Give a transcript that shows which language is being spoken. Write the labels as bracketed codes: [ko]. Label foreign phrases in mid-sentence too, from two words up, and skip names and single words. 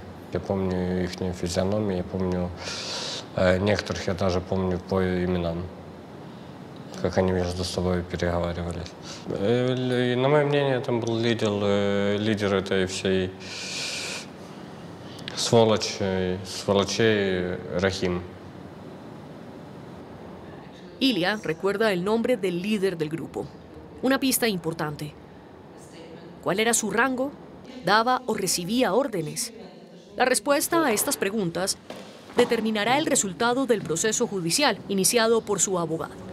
[ru] Я помню их физиономии, я помню некоторых, я даже помню по именам, как они между собой переговаривались. И, на мое мнение, там был лидер этой всей сволочей Рахим. [es] Ilya recuerda el nombre del líder del grupo. Una pista importante. ¿Cuál era su rango? ¿Daba o recibía órdenes? La respuesta a estas preguntas determinará el resultado del proceso judicial iniciado por su abogado.